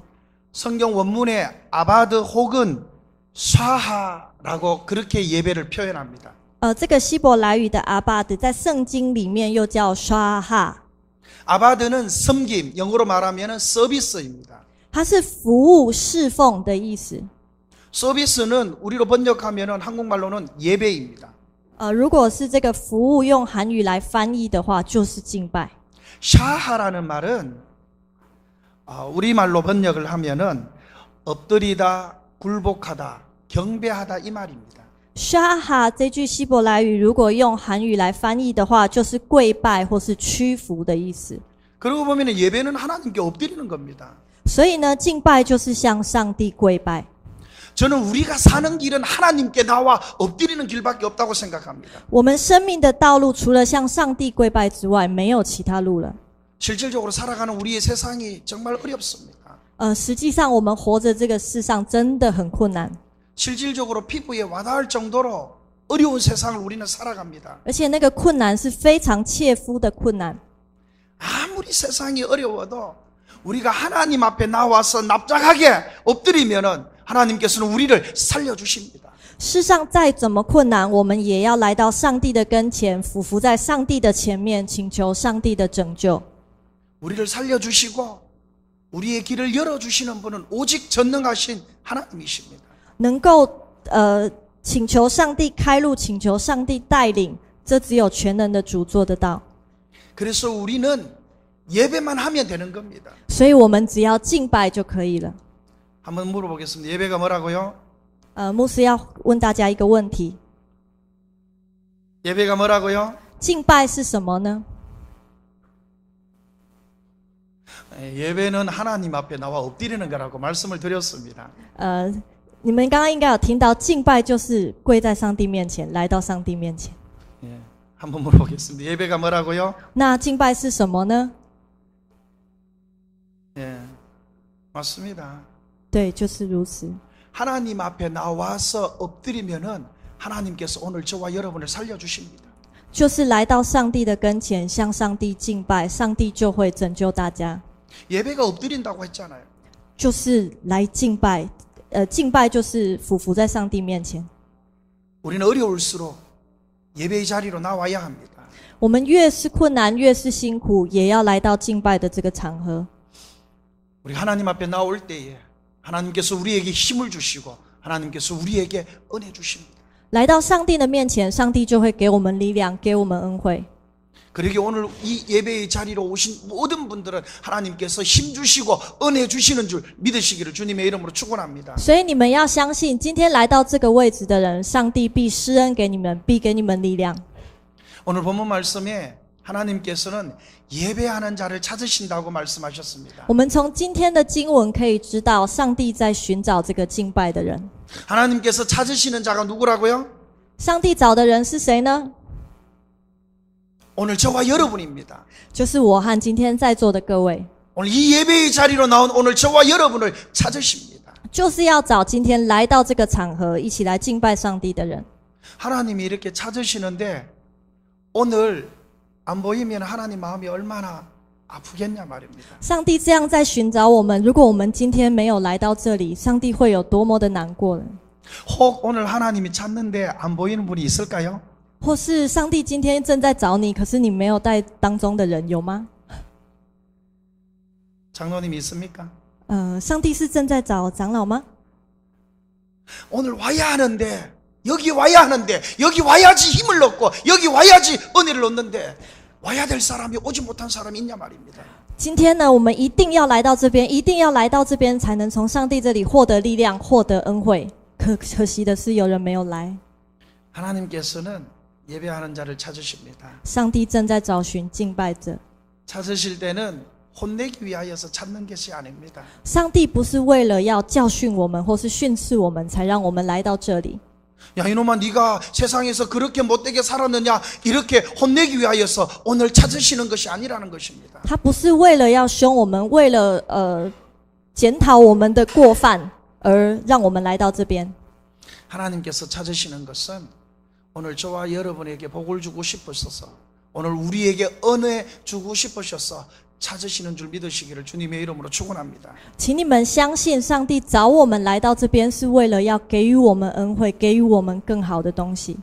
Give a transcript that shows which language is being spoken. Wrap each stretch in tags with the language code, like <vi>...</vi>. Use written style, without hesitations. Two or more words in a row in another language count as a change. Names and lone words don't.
<ko>성경 원문에 아바드 혹은 샤하라고 그렇게 예배를 표현합니다.</ko> <zh>这个希伯来语的阿巴德在圣经里面又叫刷哈，</zh> <ko>아바드는 섬김, 영어로 말하면은 서비스입니다.</ko> <zh>它是服务侍奉的意思。</zh> <ko>서비스는 우리로 번역하면은 한국말로는 예배입니다.</ko> <zh>如果是这个服务用韩语来翻译的话，就是敬拜。</zh> <ko>샤하라는 말은 우리말로 번역을 하면은 엎드리다, 굴복하다, 경배하다 이 말입니다.</ko> <zh>刷哈这句希伯来语如果用韩语来翻译的话，就是跪拜或是屈服的意思。</zh> <ko>그러고 보면은 예배는 하나님께 엎드리는 겁니다.</ko> <zh>所以呢，敬拜就是向上帝跪拜。</zh> <ko>저는 우리가 사는 길은 하나님께 나와 엎드리는 길밖에 없다고 생각합니다.</ko> <zh>我们生命的道路除了向上帝跪拜之外，没有其他路了。</zh> <ko>실질적으로 살아가는 우리의 세상이 정말 어렵습니다.</ko> <zh>实际上我们活着这个世上真的很困难，</zh> <ko>실질적으로 피부에 와닿을 정도로 어려운 세상을 우리는 살아갑니다.</ko> <zh>而且那个困难是非常切肤的困难。</zh> <ko>아무리 세상이 어려워도 우리가 하나님 앞에 나와서 납작하게 엎드리면은 하나님께서는 우리를 살려주십니다.</ko> <zh>世上再怎么困难，我们也要来到上帝的跟前，俯伏在上帝的前面，请求上帝的拯救。</zh> <ko>우리를 살려주시고 우리의 길을 열어주시는 분은 오직 전능하신 하나님이십니다.</ko> <zh>能够请求上帝开路，请求上帝带领，这只有全能的主做得到。</zh> <ko>그래서 우리는 예배만 하면 되는 겁니다.</ko> <zh>所以我们只要敬拜就可以了。</zh> <ko>한번 물어보겠습니다. 예배가 뭐라고요?</ko> <zh>牧师要问大家一个问题：</zh> <ko>예배가 뭐라고요?</ko> <zh>敬拜是什么呢？</zh> <ko>예배는 하나님 앞에 나와 엎드리는 거라고 말씀을 드렸습니다.</ko> <zh>你们刚刚应该有听到，敬拜就是跪在上帝面前，来到上帝面前。</zh> <ko>예, 한번 물어보겠습니다. 예배가 뭐라고요?</ko> <zh>那敬拜是什么呢？</zh> <ko>예, 맞습니다.</ko> <zh>对，就是如此。</zh> <ko>하나님 앞에 나와서 엎드리면은 하나님께서 오늘 저와 여러분을 살려주십니다.</ko> <zh>就是来到上帝的跟前，向上帝敬拜，上帝就会拯救大家。</zh> <ko>예배가 엎드린다고 했잖아요.</ko> <zh>就是来敬拜，敬拜就是俯伏在上帝面前。</zh> <ko>우리는 어려울수록 예배의 자리로 나와야 합니다.</ko> <zh>我们越是困难，越是辛苦，也要来到敬拜的这个场合。</zh> <ko>우리 하나님 앞에 나올 때에 하나님께서 우리에게 힘을 주시고 하나님께서 우리에게 은혜 주십니다.</ko> <zh>来到上帝的面前，上帝就会给我们力量，给我们恩惠。</zh> <ko>그러기에 오늘 이 예배의 자리로 오신 모든 분들은 하나님께서 힘 주시고 은혜 주시는 줄 믿으시기를 주님의 이름으로 축원합니다.</ko> <zh>所以你们要相信，今天来到这个位置的人，上帝必施恩给你们，必给你们力量。</zh> <ko>오늘 본문 말씀에 하나님께서는 예배하는 자를 찾으신다고 말씀하셨습니다.</ko> <zh>我们从今天的经文可以知道，上帝在寻找这个敬拜的人。</zh> <ko>하나님께서 찾으시는 자가 누구라고요?</ko> <zh>上帝找的人是谁呢？</zh> <ko>오늘 저와 여러분입니다.</ko> <zh>就是我和今天在座的各位，</zh> <ko>오늘 이 예배의 자리로 나온 오늘 저와 여러분을 찾으십니다.</ko> <zh>就是要找今天来到这个场合一起来敬拜上帝的人。</zh> <ko>하나님이 이렇게 찾으시는데 오늘 안 보이면 하나님 마음이 얼마나 아프겠냐 말입니다.</ko> <zh>上帝这样在寻找我们，如果我们今天没有来到这里，上帝会有多么的难过呢？</zh> <ko>혹 오늘 하나님이 찾는데 안 보이는 분이 있을까요?</ko> <zh>或是上帝今天正在找你，可是你没有在当中的人有吗？</zh> <ko>장로님 있습니까?</ko> <zh>上帝是正在找长老吗？</zh> <ko>오늘 와야 하는데 여기 와야 하는데 여기 와야지 힘을 얻고 여기 와야지 은혜를 얻는데 와야 될 사람이 오지 못한 사람이 있냐 말입니다.</ko> <zh>今天呢，我们一定要来到这边，一定要来到这边，才能从上帝这里获得力量，获得恩惠。可惜的是，有人没有来。</zh> <ko>하나님께서는 예배하는 자를 찾으십니다.</ko> <zh>上帝正在找寻敬拜者。</zh> <ko>찾으실 때는 혼내기 위하여서 찾는 것이 아닙니다.</ko> <zh>上帝不是为了要教训我们或是训斥我们，才让我们来到这里。</zh> <ko>야 이놈아 네가 세상에서 그렇게 못되게 살았느냐 이렇게 혼내기 위하여서 오늘 찾으시는 것이 아니라는 것입니다.</ko> <zh>他不是为了要凶我们，为了检讨我们的过犯而让我们来到这边。</zh> <ko>하나님께서 찾으시는 것은 오늘 저와 여러분에게 복을 주고 싶으셔서 오늘 우리에게 은혜 주고 싶으셔서 찾으시는 줄 믿으시기를 주님의 이름으로 축원합니다.</ko> <zh>请你们相信，上帝找我们来到这边，是为了要给予我们恩惠，给予我们更好的东西。</zh>